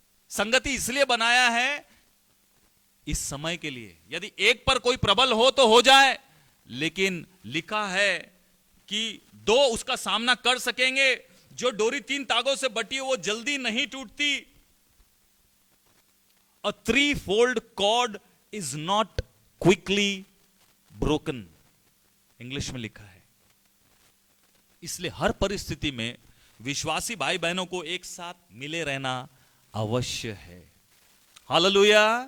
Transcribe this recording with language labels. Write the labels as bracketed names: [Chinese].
[Hindi] संगति इसलिए बनाया है इस समय के लिए। यदि एक पर कोई प्रबल हो तो हो जाए, लेकिन लिखा है कि 2 उसका सामना कर सकेंगे। जो डोरी 3 तागों से बटी है वो जल्दी नहीं टूटती। [English] A 3-fold cord is not quickly broken, [Hindi] English में लिखा है। इसलिए हर परिस्थिति में विश्वासी भाई बहनों को एक साथ मिले रहना अवश्य है। हालेलुया।